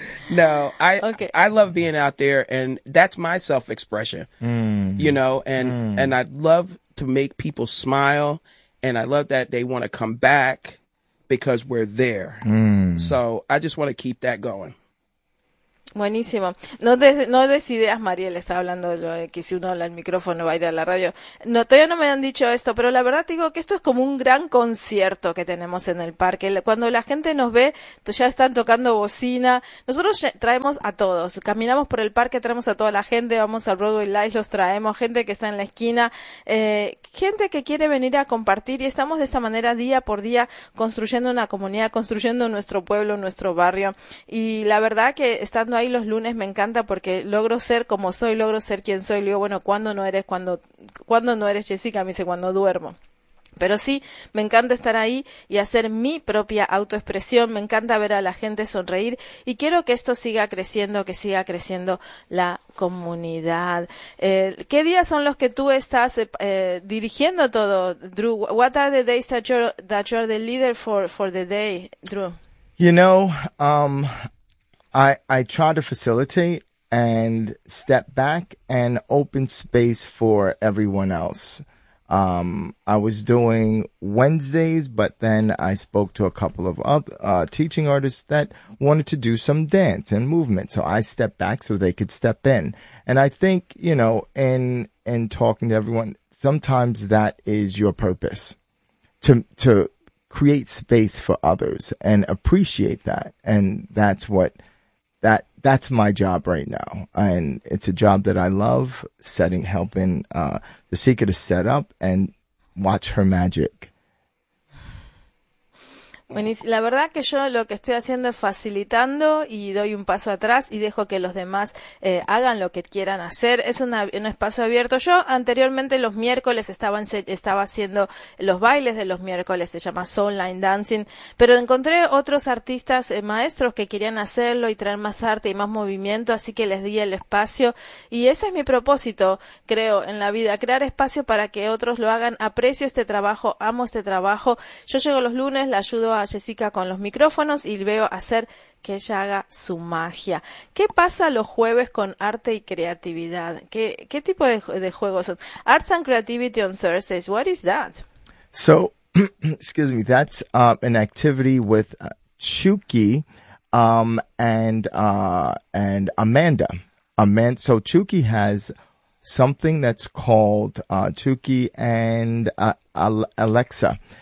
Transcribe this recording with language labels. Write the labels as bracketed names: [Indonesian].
[English] No, I love being out there. And that's my self-expression. You know, and I love to make people smile. And I love that they want to come back. Because we're there. So I just want to keep that going. [Spanish] Buenísimo. No des ideas, Mariel. Está hablando yo de que si uno habla el micrófono va a ir a la radio. No, todavía no me han dicho esto, pero la verdad te digo que esto es como un gran concierto que tenemos en el parque. Cuando la gente nos ve, ya están tocando bocina. Nosotros traemos a todos. Caminamos por el parque, traemos a toda la gente. Vamos al Broadway Live, los traemos. Gente que está en la esquina. Gente que quiere venir a compartir. Y estamos de esa manera día por día construyendo una comunidad, construyendo nuestro pueblo, nuestro barrio. Y la verdad que estando ahí los lunes me encanta porque logro ser como soy, logro ser quien soy. Le digo, bueno, ¿cuándo no eres Jessica? Me dice, cuando duermo. Pero sí, me encanta estar ahí y hacer mi propia autoexpresión. Me encanta ver a la gente sonreír y quiero que esto siga creciendo, que siga creciendo la comunidad. ¿Qué días son los que tú estás dirigiendo todo, Drew? [English] What are the days that you're the leader for the day, Drew? You know, I try to facilitate and step back and open space for everyone else. I was doing Wednesdays, but then I spoke to a couple of other teaching artists that wanted to do some dance and movement. So I stepped back so they could step in. And I think, you know, in talking to everyone, sometimes that is your purpose, to create space for others and appreciate that. And that's what that's my job right now. And it's a job that I love, helping the seeker to set up and watch her magic. [Spanish] Buenísimo. La verdad que yo lo que estoy haciendo es facilitando y doy un paso atrás y dejo que los demás hagan lo que quieran hacer. Es un espacio abierto. Yo anteriormente los miércoles estaba haciendo los bailes de los miércoles, se llama Soul Line Dancing, pero encontré otros artistas maestros que querían hacerlo y traer más arte y más movimiento, así que les di el espacio. Y ese es mi propósito, creo, en la vida, crear espacio para que otros lo hagan. Aprecio este trabajo, amo este trabajo. Yo llego los lunes, la ayudo a Jessica con los micrófonos y veo hacer que ella haga su magia. ¿Qué pasa los jueves con arte y creatividad? ¿Qué tipo de juegos son? [English] Arts and Creativity on Thursdays. What is that? So, excuse me, that's an activity with Chuki and Amanda. So Chuki has something that's called Chuki and Alexa.